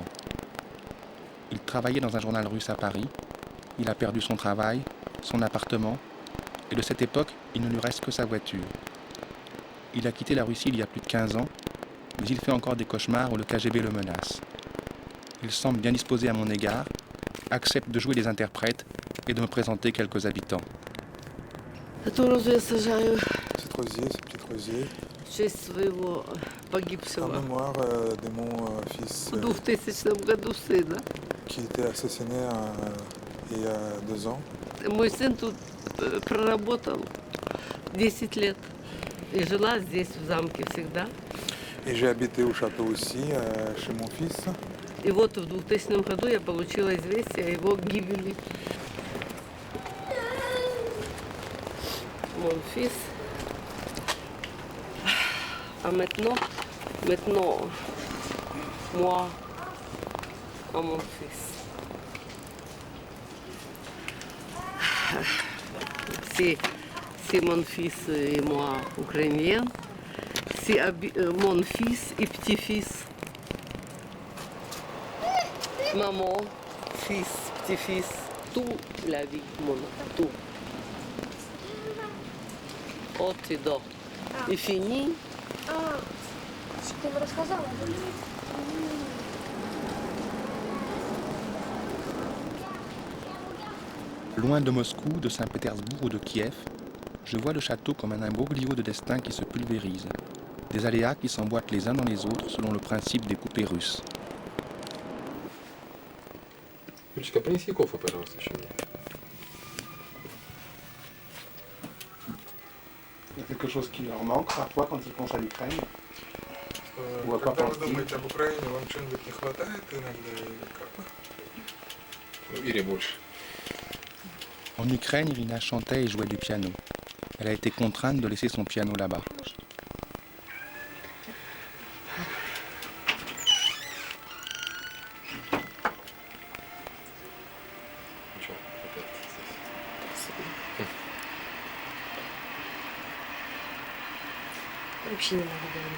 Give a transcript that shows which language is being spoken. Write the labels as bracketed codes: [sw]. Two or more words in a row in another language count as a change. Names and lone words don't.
[fr] Il travaillait dans un journal russe à Paris, il a perdu son travail, son appartement, et de cette époque, il ne lui reste que sa voiture. Il a quitté la Russie il y a plus de 15 ans, mais il fait encore des cauchemars où le KGB le menace. Il semble bien disposé à mon égard, accepte de jouer les interprètes et de me présenter quelques habitants. [ru] Эту розу я сажаю [fr] C'est rosier, ce petit rosier, [ru] в честь своего [fr] en [ru] погибшего [fr] mémoire de mon fils [ru] в 2000 году сына. [fr] qui était assassiné il y a 2 ans. [ru] Мой сын тут проработал 10 лет и жила здесь, в замке, всегда. [fr] Et j'ai habité au château aussi, chez mon fils. [ru] И вот в 2000 году я получила известие о его гибели. [fr] Mon fils. Ah, maintenant, moi, à mon fils. C'est mon fils et moi ukrainien. C'est mon fils et petit-fils. Maman, fils, petit-fils, tout la vie, tout. [ru] От и до. И фини. Ты бы рассказала? [fr] Loin de Moscou, de Saint-Pétersbourg ou de Kiev, je vois le château comme un imbroglio de destin qui se pulvérise, des aléas qui s'emboîtent les uns dans les autres selon le principe des poupées russes. [ru] Юлечка, принеси кофе, пожалуйста, еще мне. [fr] Il y a quelque chose qui leur manque parfois quand ils pensent à l'Ukraine. Ou à quoi [ru] Когда вы [fr] pense-t-il? [ru] думаете об Украине, вам чего-нибудь не хватает иногда? Или как? Ну, Ире больше. [fr] En Ukraine, Irina chantait et jouait du piano. Elle a été contrainte de laisser son piano là-bas. [ru] Ничего, опять здесь. Вообще не могу говорить.